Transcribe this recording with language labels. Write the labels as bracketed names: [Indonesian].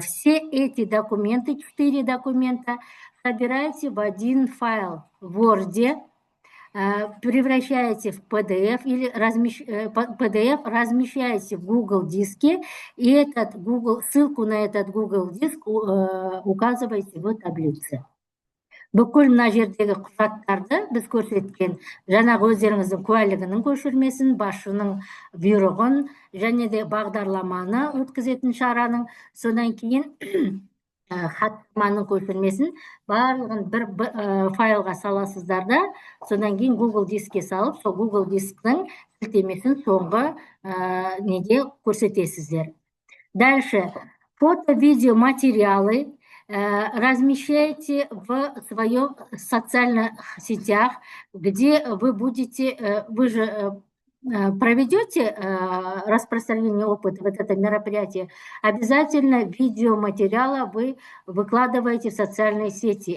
[Russian] Все эти документы, 4 документа, собираете в один файл в Word, превращаете в PDF или PDF размещаете в Google диске, и ссылку на этот Google диск указываете в таблице. [Kazakh] Бүкіл мына жердегі құжаттарды біз көрсеткен, жаңағы өздеріңіздің куәлігінің көшірмесін, басшының бұйрығын, және де бағдарламаны өткізетін шараның, содан кейін хаттаманың көшірмесін барлығын бір файлға саласыздар да, содан кейін Google дискке салып, сол Google дисктің сілтемесін соңғы неге көрсетесіздер. [Russian] Дальше. Фото-видео материалы размещайте в своих социальных сетях, где вы будете, вы же проведете распространение опыта, вот это мероприятие, обязательно видеоматериалы вы выкладываете в социальные сети.